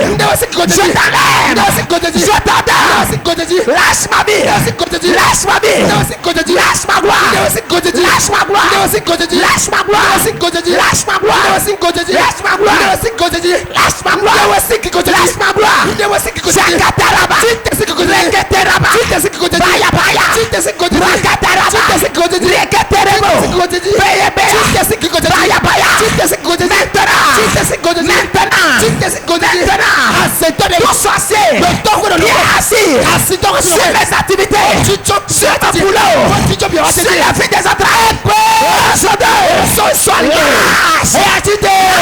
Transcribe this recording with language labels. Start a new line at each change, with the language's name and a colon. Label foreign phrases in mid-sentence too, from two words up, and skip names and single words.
French: Je t'enlève. Lâche ma vie. Lâche ma vie. Lâche ma gloire. Lâche ma gloire. Lâche ma gloire. Lâche ma gloire. Lâche ma gloire. Lâche ma gloire. Lâche ma gloire. Shakataraba. Reketeraba. Baya baya. Rakataraba. Reketerebo. Beyebe. Baya baya. Maintenant. Tout sorcier qui est assis sur mes activités, sur mon boulot, sur la vie des autres, sois lâche et agité.